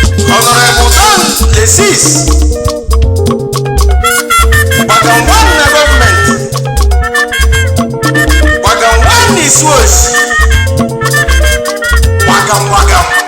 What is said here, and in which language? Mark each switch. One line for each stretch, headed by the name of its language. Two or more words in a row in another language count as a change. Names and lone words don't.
English: Honorable Don Azeez. Gbagam one development. Gbagam one is worse. Gbagam, gbagam.